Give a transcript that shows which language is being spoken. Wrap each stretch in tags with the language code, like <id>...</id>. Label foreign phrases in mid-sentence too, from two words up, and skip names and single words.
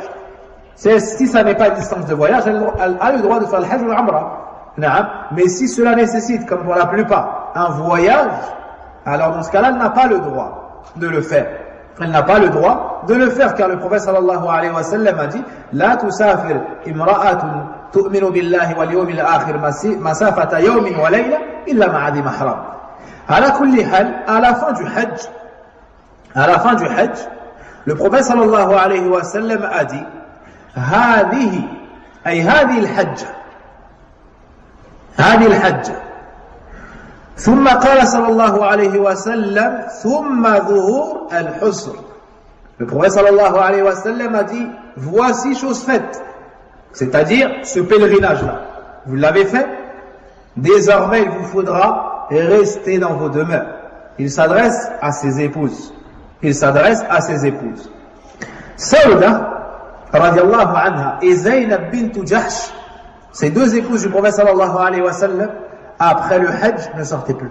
<fr>Si ça n'est pas une distance de voyage, elle a le droit de faire le Hajj ou l'Umrah. Mais si cela nécessite, comme pour la plupart, un voyage, alors dans ce cas-là, elle n'a pas le droit de le faire. Elle n'a pas le droit de le faire, car le prophète</fr> <ar>صلى الله عليه وسلم</ar> <fr>a dit</fr> <ar>لا تسافر امرأة تؤمن بالله واليوم الآخر مسافة يوم وليلة إلا مع ذي محرم. على كل حال,</ar> <fr>à la fin du Hajj, le prophète</fr> <ar>صلى الله عليه وسلم</ar> <fr>a dit</fr> <ar>هذه الحجة ثم قال صلى الله عليه وسلم ثم ظهور الحسر.</ar> <fr>Le prophète</fr> <ar>صلى الله عليه وسلم</ar> <fr>a dit voici chose faite, c'est-à-dire ce pèlerinage-là. Vous l'avez fait, désormais il vous faudra rester dans vos demeures. Il s'adresse à ses épouses. Saouda</fr> <ar>رضي الله عنها</ar> <fr>et Zaynab bint Jahsh, ces deux épouses du prophète</fr> <ar>صلى الله عليه وسلم,</ar> <fr>après le Hajj, ne sortaient plus.</fr>